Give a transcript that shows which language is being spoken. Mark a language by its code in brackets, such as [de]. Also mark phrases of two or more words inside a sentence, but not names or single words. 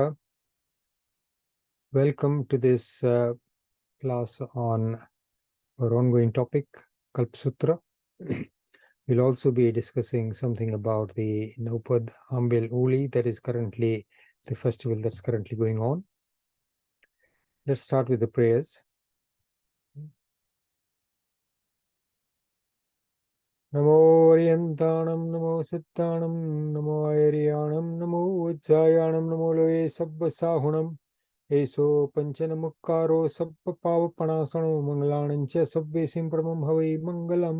[en] Welcome to this class on our ongoing topic, Kalpa Sutra. We'll also be discussing something about the Navpad Ayambil Oli, that is currently the festival that's currently going on. Let's start with the prayers. [pra] Namo Orientanam, Namo Sittanam, Namo Ayariyanam, Namo Ujjayanam, Namo Loye Sabba Sahunam, Eso Panchana Mukkaro Sabba Pavapanasano, Mangalanancha Sabbe Simpramam Havai Mangalam.